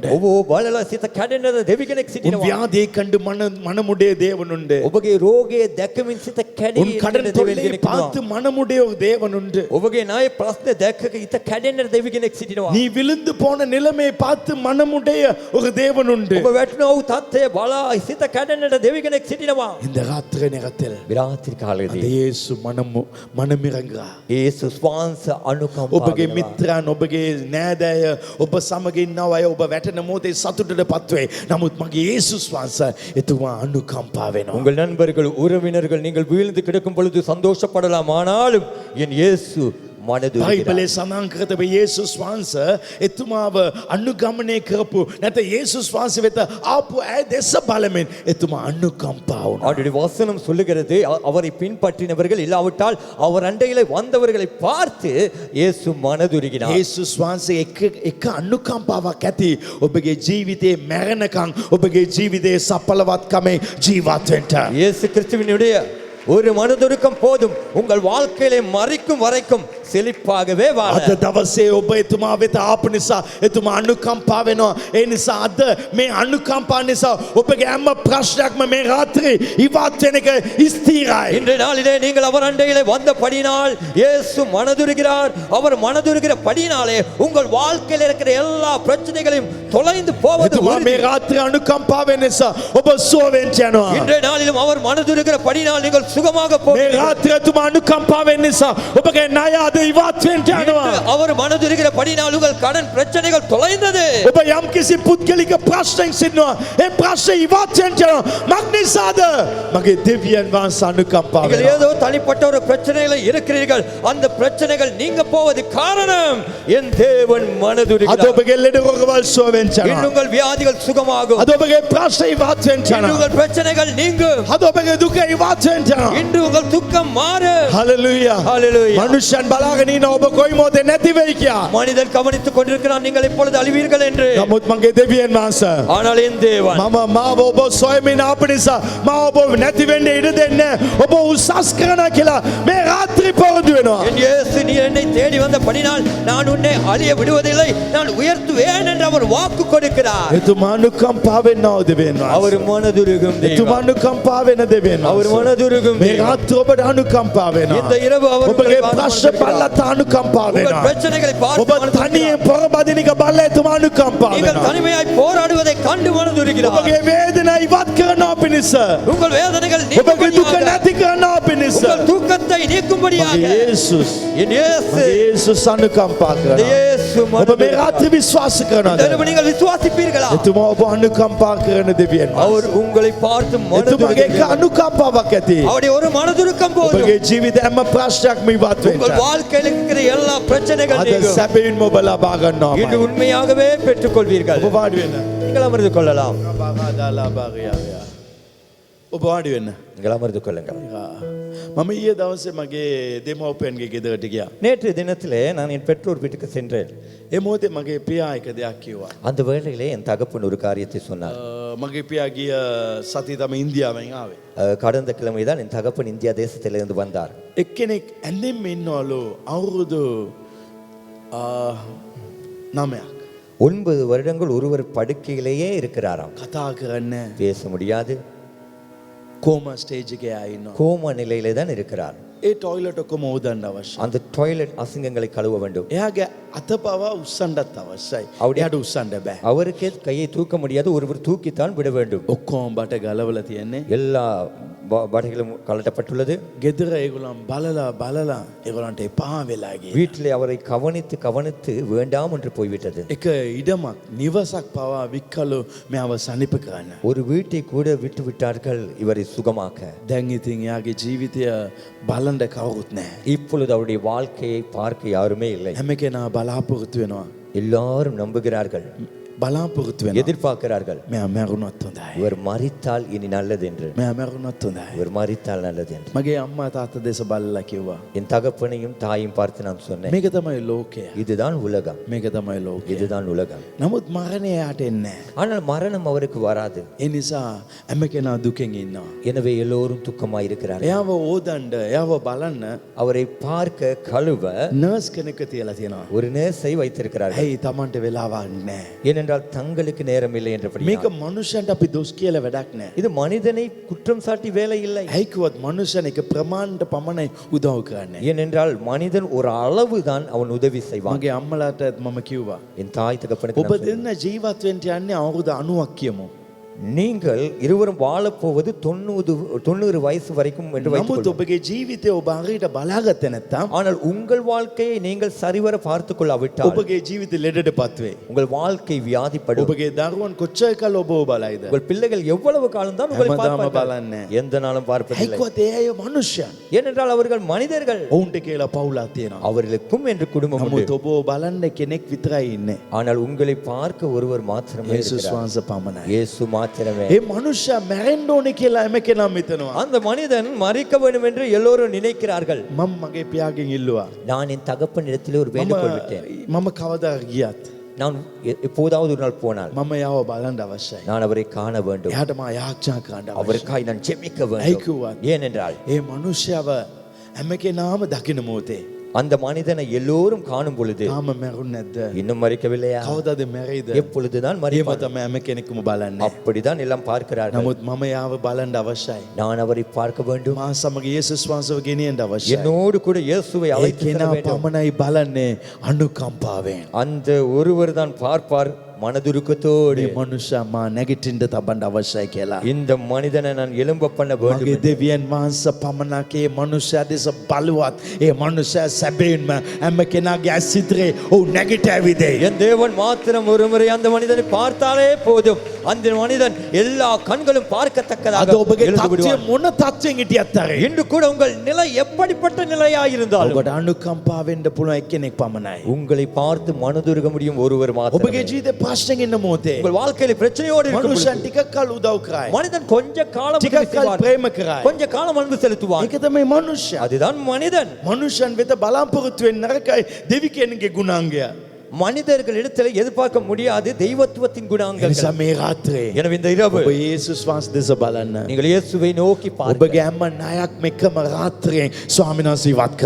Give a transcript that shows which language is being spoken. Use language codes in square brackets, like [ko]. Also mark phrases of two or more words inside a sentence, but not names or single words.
[si] ඔබ බලලා සිත කැඩෙන දෙවිගෙනෙක් [ta] உன் [si] සිටිනවා. [ta] வியாதியை கண்டு மனமுடைய தேவன் உண்டு. [si] ඔබගේ රෝගයේ දැකමින් සිත කැඩී [ta] உன் கடன் [si] යන [ta] தொல்லையை [si] දෙවිගෙනෙක් [ta] பார்த்து [si] සිටිනවා. [ta] மனமுடைய ஒரு தேவன் உண்டு. [si] ඔබගේ ණය ප්‍රශ්න දැකක හිත කැඩෙන දෙවිගෙනෙක් සිටිනවා. [ta] நீ விழுந்து போன நிலைமையை பார்த்து மனமுடைய ஒரு தேவன் உண்டு. [si] ඔබ වැටෙන වූ තත්ත්වය බලා සිත කැඩෙන්නට දෙවිගෙනෙක් සිටිනවා. [ta] இந்த ராத்திரி நேரத்தில் [si] විරාත්‍රි කාලයේදී [ta] அந்த இயேசு மனமிරங்குறா. [si] යේසුස් වහන්සේ අනුකම්පා ඔබගේ වෙනවා. මිත්‍රයන් ඔබගේ නෑදෑය ඔබ සමග ඉන්නව අය ඔබ වැටෙන මොහොතේ සතුටටපත් වේ. නමුත් මගේ යේසුස් වහන්සේ එතුමා අනුකම්පා වෙනවා. [ta] உங்கள் நண்பர்கள் உறவினர்கள் நீங்கள் வீழ்ந்து கிடக்கும் பொழுது சந்தோஷப்படலாம், ஆனாலும் என் இயேசு மனதுருகிறார். [si] බයිබලයේ සඳහන් කර තිබේ යේසුස් වහන්සේ එතුමාව අනුගමනය කරපු නැත්නම් යේසුස් වහන්සේ වෙත ආපු ඇය දෙස බලමින් එතුමා අනුකම්පා වුණා. [ta] அவருடைய வசனம் சொல்லுகிறது அவரை பின்பற்றினவர்கள் இல்லாவிட்டால் அவர் அண்டையிலே வந்தவர்களை பார்த்து இயேசு மனதுருகினார். [si] යේසුස් වහන්සේ එක අනුකම්පාවක් ඇති ඔබගේ ජීවිතේ මැරෙනකන් ඔබගේ ජීවිතේ සඵලවත්කමේ ජීවත් වෙන්න. [ta] இயேசு கிறிஸ்துவினுடைய ஒரு மனதுருக்கம் போதும் உங்கள் வாழ்க்கையிலே மறிக்கும் வரைக்கும் செழிப்பாகவே வாழ. [si] අද දවසේ ඔබ එතුමා වෙත ආපු නිසා එතුමා අනුකම්පා වෙනවා. ඒ නිසා අද මේ අනුකම්පා නිසා ඔබගේ හැම ප්‍රශ්නයක්ම මේ රාත්‍රී ඉවත් වෙන එක ස්ථිරයි. [ta] இன்றைய நாளிலே நீங்கள் அவர் அண்டையிலே வந்தபடியினால் இயேசு மனதுருகிறார். அவர் மனதுருகிறபடியினாலே உங்கள் வாழ்க்கையில் இருக்கிற எல்லா பிரச்சனைகளையும் தொலைந்து போவது [si] එතුමා [ta] உறுதி. [si] මේ රාත්‍රී අනුකම්පා වෙන නිසා ඔබ සුව වෙන්න යනවා. [ta] இன்றைய நாளிலும் அவர் மனதுருகிறபடியினால் நீங்கள் சுகமாக [si] මේ [ta] போவீர்கள். [si] රාත්‍රී එතුමා අනුකම්පා වෙන නිසා ඔබගේ ණය අද ඉවත් වෙන්න යනවා. [ta] அவர் மனதுருகிற படினால் உங்கள் கடன் பிரச்சனைகள் தொலைந்தது. [si] ඔබ යම් කිසි පුද්ගලික ප්‍රශ්නයක් සිටිනවා. ඒ ප්‍රශ්නේ ඉවත් වෙන්න යනවා. මක්නිසාද? මගේ දෙවියන් වහන්සේ අනුකම්පාව [ta] நீங்கள் [si] වෙනවා. [ta] ஏதோ தனிப்பட்ட ஒரு பிரச்சனையில இருக்கிறீர்கள். அந்த பிரச்சனைகள் நீங்க போவது காரணம் என் தேவன் [si] අද [ta] மனதுருகிறார். [si] ඔබගේ ලෙඩ රෝගවල් සුව වෙන්න [ta] இன்று [si] යනවා. [ta] உங்கள் வியாதிகள் சுகமாகும். [si] අද ඔබගේ ප්‍රශ්න ඉවත් වෙන්න [ta] இன்று [si] යනවා. [ta] உங்கள் பிரச்சனைகள் நீங்கும். [si] අද ඔබගේ දුක ඉවත් වෙන්න යනවා. [ta] இன்று உங்கள் துக்கம் மாறும். [si] හලෙලූයා. Hallelujah. මනුෂ්‍යයන් බලාගෙන ඉන්න ඔබ කොයි මොහොතේ නැති වෙයි කියා. [ta] மனிதன் கவனித்துக் கொண்டிருக்கிறான் நீங்கள் எப்பொழுது அழிவீர்கள் என்று. [si] නමුත් මගේ දෙවියන් වහන්සේ [ta] ஆனால் என் தேவன் [si] මම මාව ඔබ සොයමින් ආපු නිසා මාව ඔබ නැති වෙන්න ඉඩ දෙන්නේ නැහැ. ඔබ උසස් කරනවා කියලා මේ රාත්‍රී පොරොන්දු වෙනවා. [ta] என் இயேசு நீ என்னை தேடி வந்த படினால் நான் உன்னை அழிய விடுவதில்லை, நான் உயர்த்துவேன் என்று அவர் வாக்கு கொடுக்கிறார். [si] එතුමා අනුකම්පාවෙන් නෝ දෙවියන් වහන්සේ. [ta] அவர் மனதுருகும் [si] එතුමා [ta] தெய்வம். [si] අනුකම්පාවෙන දෙවියන් [ta] அவர் [si] වහන්සේ. [ta] மனதுருகும் [si] මේ [ta] தெய்வம். [si] රාත්‍රී ඔබට අනුකම්පාව [ta] இந்த [si] වෙනවා. [ta] இரவு அவர் உங்களை [si] ඔබගේ [ta] பார்த்து [si] ප්‍රශ්න [ta] மனதுருகிறார். [si] බලලා අනුකම්පාව [ta] உங்கள் [si] වෙනවා. [ta] பிரச்சனைகளை பார்த்து [si] ඔබ [ta] மனதுருகிறார். [si] තනියෙන් පොරබදිනක බලලා එතුමා අනුකම්පාව [ta] நீங்கள் [si] වෙනවා. [ta] தனிமையாய் போராடுவதை கண்டு மனதுருகிறார். [si] ඔබගේ වේදනා ඉවත් කරනවා පිණිස. [ta] உங்கள் வேதனைகள் [si] ඔබගේ දුක [ta] நீங்கும்படியாக, [si] නැති කරනවා පිණිස. [ta] உங்கள் துக்கத்தை நீக்கும்படியாக [si] මගේ යේසුස් [ta] என் இயேசு [si] මගේ යේසුස් අනුකම්පා [ta] இந்த [si] කරනවා. [ta] இயேசு [si] ඔබ මේ [ta] மனதுருகிறார். [si] රාත්‍රී විශ්වාස [ta] இந்த [si] කරනවද? [ta] இரவு நீங்கள் விசுவாசிப்பீர்களா? [si] එතුමා ඔබ අනුකම්පා කරන දෙවියන් වහන්සේ. [ta] அவர் உங்களை பார்த்து [si] එතුමාගේ එක [ta] மனதுருகிறார். [si] අනුකම්පාවක් ඇති. [ta] அவருடைய ஒரு மனதுருக்கம் போதும். [si] ඔබගේ ජීවිතේ හැම ප්‍රශ්නයක්ම ඉවත් වෙන්න. [ta] உங்கள் வாழ்க்கையில் இருக்கிற எல்லா பிரச்சனைகள் [si] අද [ta] நீங்கும். [si] සැපයින්ම ඔබ ලබා ගන්නවා. [ta] இன்று உண்மையாகவே பெற்றுக்கொள்வீர்கள். [si] ඔබ වාඩි වෙන්න. [ta] நீங்கள் அமர்ந்து கொள்ளலாம். [si] ඔබ වාඩි වෙන්න. [ta] நீங்கள் அமர்ந்து கொள்ளுங்கள். [si] මම ඊයේ දවසේ මගේ දෙමව්පියන්ගේ ගෙදරට ගියා. [ta] நேற்று தினத்திலே நான் என் பெற்றோர் வீட்டுக்கு சென்றேன். [si] ඒ මොහොතේ මගේ පියා එක දෙයක් කිව්වා. [ta] அந்த வேளையிலே என் தகப்பன் ஒரு காரியத்தை சொன்னார். [si] මගේ පියා ගිය සතිය තමයි ඉන්දියාවෙන් ආවේ. [ta] கடந்த கிழமை தான் என் தகப்பன் இந்தியா தேசத்திலிருந்து வந்தார். [si] එක්කෙනෙක් ඇඳෙන්න ඉන්නවලු අවුරුදු 9ක්. [ta] 9 வருடங்கள் ஒருவர் படுக்கையிலேயே இருக்கிறாராம். [si] කතා කරන්නේ [ta] பேச முடியாது. [en] coma stage [si] එකේ ආයෙනවා. [ta] கோம நிலையிலே தான் இருக்கிறார். [si] ඒ ටොයිලට් ඔක්කොම හොදන්න අවශ්‍යයි. [ta] அந்த டாய்லெட் அசிங்கங்களை கழுவ வேண்டும். [si] එයාගේ අතපව උස්සන්නත් අවශ්‍යයි. අවුඩේ- එයාට උස්සන්න බෑ. [ta] அவருக்கே கையை தூக்க முடியாது, ஒருவர் தூக்கித்தான் விட வேண்டும். [si] ඔක්කොම බට ගලවලා තියෙන්නේ. [ta] எல்லா படைகளும் கலட்டப்பட்டுள்ளது. [si] ගෙදර ඒගොල්ලන් බලලා ඒගොල්ලන්ට එපා වෙලා ගියේ. [ta] வீட்டிலே அவரை கவனித்து கவனித்து வேண்டாம் என்று போய்விட்டது. [si] එක ඉඩමක් නිවසක් පවා වික්කලු මෙයාව සනිප කරන්න. [ta] ஒரு வீட்டை கூட விட்டு விட்டார்கள் இவரை சுகமாக்க. [si] දැන් ඉතින් එයාගේ ජීවිතය බලන්න කවුරුත් නැහැ. [ta] இப்பொழுது அவருடைய வாழ்க்கையை பார்க்க யாருமே இல்லை. [si] හැම කෙනා බලාපොරොත්තු වෙනවා. [ta] எல்லாரும் நம்புகிறார்கள், [si] බලාපොරොත්තු වෙනවා. [ta] எதிர்பார்க்கிறார்கள். [si] මෙයා මැරුණොත් හොඳයි. [ta] இவர் மரித்தால் இனி நல்லது என்று. [si] මෙයා මැරුණොත් හොඳයි. [ta] இவர் மரித்தால் நல்லது என்று. [si] මගේ අම්මා තාත්තා දේශ බලලා කිව්වා. [ta] என் தகப்பனையும் தாயும் பார்த்து நான் சொன்னேன், [si] මේක තමයි ලෝකය. [ta] இதுதான் உலகம், [si] මේක තමයි ලෝකය. [ta] இதுதான் உலகம். [si] නමුත් මරණය යට එන්නේ නැහැ. [ta] ஆனால் மரணம் அவருக்கு வராது. [si] ඒ නිසා හැම කෙනා දුකෙන් ඉන්නවා. [ta] எனவே எல்லோரும் துக்கமாய் இருக்கிறார்கள். [si] එයාව ඕදන්න, එයාව බලන්න [ta] அவரை பார்க்க கழுவ [si] නර්ස් කෙනෙක් තියලා තියෙනවා. [ta] ஒரு நேசை வைத்திருக்கிறார்கள். [si] ඇයි Tamanට වෙලාවක් නැහැ. [ta] ஏனென்றால் தங்களுக்கு நேரம் இல்லை என்றபடி. [si] මේක මනුෂ්‍යන්ට අපි දොස් කියලා වැඩක් නැහැ. [ta] இது மனிதனை குற்றம் சாட்டி வேலை இல்லை. [si] ඇයි කිව්වත් මනුෂ්‍යන එක ප්‍රමාණයට පමණයි උදව් කරන්නේ. [ta] ஏனென்றால் மனிதன் ஒரு அளவு தான் அவன் உதவி செய்வான். [si] මගේ අම්මලාට මම කිව්වා. [ta] என் தாய் தகப்பனுக்கு [si] ඔබ [ta] நான் சொன்னேன், [si] දෙන්න ජීවත් වෙන්න යන්නේ අවුරුදු 90ක් කියමු. [ta] நீங்கள் இருவரும் வாழப்போவது 90 வயசு வரைக்கும் என்று [si] නමුත් [ta] வைத்துக்கொள்வோம். [si] ඔබගේ ජීවිතය ඔබ හරියට බලාගත්තේ නැත්නම් [ta] ஆனால் உங்கள் வாழ்க்கையை நீங்கள் சரிவர பார்த்துக் கொள்ளாவிட்டால் [si] ඔබගේ ජීවිතය ලෙඩටපත් වෙයි. [ta] உங்கள் வாழ்க்கை வியாதிப்படும். [si] ඔබගේ දරුවන් කොච්චර කාල ඔබ බලයිද? [ta] உங்கள் பிள்ளைகள் எவ்வளவு காலம் தான் உங்களை [si] හැමදාම [ta] பார்ப்பார்கள்? [si] බලන්නේ. [ta] எந்த நாளும் பார்ப்பதில்லை. [si] ඒකවත් ඒ අය මනුෂ්‍යයන්. [ta] ஏனென்றால் அவர்கள் மனிதர்கள். [si] ඔවුන්ට කියලා පවුලක් තියෙනවා. [ta] அவர்களுக்கும் என்று குடும்பம் உண்டு. [si] නමුත් ඔබ බලන්න කෙනෙක් විතරයි ඉන්නේ. [ta] ஆனால் உங்களை பார்க்க ஒருவர் மாத்திரமே [si] යේසුස් [ta] இருக்கிறார். [si] වහන්සේ පමණයි. [ta] இயேசு மாத்திரமே. [si] ඒ මනුෂ්‍යයා මැරෙන්න ඕනේ කියලා හැම කෙනාම හිතනවා. [ta] அந்த மனிதன் மறிக்க வேண்டும் என்று எல்லோரும் நினைக்கிறார்கள். [si] මම මගේ පියාගෙන් ඉල්ලුවා. [ta] நான் என் தகப்பனிடத்திலே ஒரு வேண்டுகோள் விட்டேன். [si] මම කවදා ගියත් [ta] நான் எப்போதாவது ஒரு நாள் போனால் [si] මම යාව බලන්න අවශ්‍යයි. [ta] நான் அவரை காண வேண்டும். [si] එයාට මම යාඥා කරන්න අවශ්‍යයි. [ta] அவருக்காய் நான் ஜெபிக்க [si] ඇයි [ta] வேண்டும். [si] කිව්වත් [ta] ஏனென்றால் [si] ඒ මනුෂ්‍යව හැම කෙනාම දකින මොහොතේ [ta] அந்த மனிதனை எல்லோரும் காணும் பொழுது [si] තාම මැරුන්නේ නැද්ද? [ta] இன்னும் மறிக்கவில்லையா? [si] කවදාද මැරෙයිද? [ta] எப்பொழுதுதான் [si] එහෙම [ta] மறிப்பான். [si] තමයි හැම කෙනෙකුම බලන්නේ. [ta] அப்படிதான் எல்லாம் பார்க்கிறார்கள். [si] නමුත් මම යාව බලන්න අවශ්‍යයි. [ta] நான் அவரை பார்க்க வேண்டும். [si] මා සමග යේසුස් වහන්සේව ගෙනියන්න අවශ්‍යයි. [ta] என்னோடு கூட இயேசுவை [si] ඒ [ta] அழைத்து செல்ல [si] කෙනා [ta] வேண்டும். [si] පමණයි බලන්නේ අනුකම්පාවෙන්. [ta] அந்த ஒருவர் தான் பார்ப்பார் மனதுருக்கத்தோடு [si] මේ මනුෂ්‍යයා මා නැගිටින්න තබන්න අවශ්‍යයි කියලා. [ta] இந்த மனிதனை நான் எழும்ப பண்ண [si] මගේ [ta] வேண்டும். [si] දෙවියන් වහන්සේ පමණක් ඒ මනුෂ්‍යයා දෙස බලවත්. ඒ මනුෂ්‍යයා සැබවින්ම හැම කෙනාගේ ඇස් ඉදිරියේ ඔව් නැගිටවිදේ. [ta] என் தேவன் மாத்திரம் ஒருமுறை அந்த மனிதனை பார்த்தாலே போதும், அந்த மனிதன் எல்லா கண்களும் பார்க்கத்தக்கதாக [si] අද ඔබගේ [ta] எழுந்து [si] තත්ත්වය [ta] விடுவான். [si] මොන තත්ත්වයෙන් හිටියත් අර [ta] இன்று கூட உங்கள் நிலை எப்படிப்பட்ட நிலையாயிருந்தாலும் [si] ඔබට අනුකම්පා වෙන්න පුළුවන් එක්කෙනෙක් පමණයි. [ta] உங்களை பார்த்து மனதுருக முடியும் ஒருவர் மாத்திரம். [si] ඔබගේ ජීවිතේ ප්‍රශ්නෙන් ඉන්න මොහොතේ [ta] உங்கள் வாழ்க்கையில பிரச்சனையோடு இருக்கும் [si] මනුෂ්‍යයන් [ta] பொழுது [si] ටිකක් කල් උදව් කරයි. [ta] மனிதன் கொஞ்ச காலம் [si] ටිකක් [ta] உதவி [si] කල් [ta] செய்வான். [si] ප්‍රේම කරයි. [ta] கொஞ்ச காலம் அன்பு செலுத்துவான். [si] ඒක තමයි මනුෂ්‍යයා. [ta] அதுதான் மனிதன். [si] මනුෂ්‍යයන් වෙත බලාපොරොත්තු වෙන්න නරකයි දෙවි කෙනෙකුගේ ගුණාංගය. [ta] மனிதர்களிடத்தில் எதிர்பார்க்க முடியாது தெய்வத்துவத்தின் [si] ඒ [ta] குணாங்கங்கள். [si] නිසා මේ රාත්‍රියේ [ta] எனவே இந்த இரவு [si] ඔබ යේසුස් වහන්සේ දෙස බලන්න. [ta] நீங்கள் இயேசுவை நோக்கி பாருங்கள். [si] ඔබගේ හැම ණයක් එකම රාත්‍රියෙන් ස්වාමීන් වහන්සේ ඉවත් කරයි.